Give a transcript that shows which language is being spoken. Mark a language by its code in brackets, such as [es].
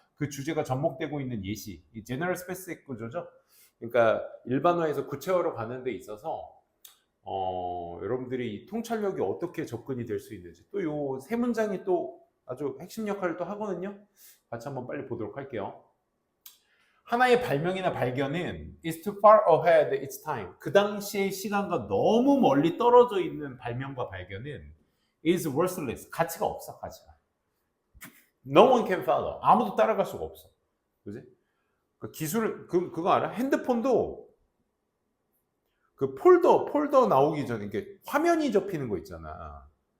[ko] 그 주제가 접목되고 있는 예시, 이 제너럴 스페시픽 구조죠. 그러니까 일반화에서 구체화로 가는 데 있어서 여러분들이 이 통찰력이 어떻게 접근이 될 수 있는지 또 요 세 문장이 또 아주 핵심 역할을 또 하거든요. 같이 한번 빨리 보도록 할게요. 하나의 발명이나 발견은 [en] is too far ahead its time. [ko] 그 당시의 시간과 너무 멀리 떨어져 있는 발명과 발견은 [en] is worthless. [ko] 가치가 없어, 가치가. [en] No one can follow. [ko] 아무도 따라갈 수가 없어. 그지? 그 기술, 그거 알아? 핸드폰도 그 폴더 나오기 전에 이게 화면이 접히는 거 있잖아.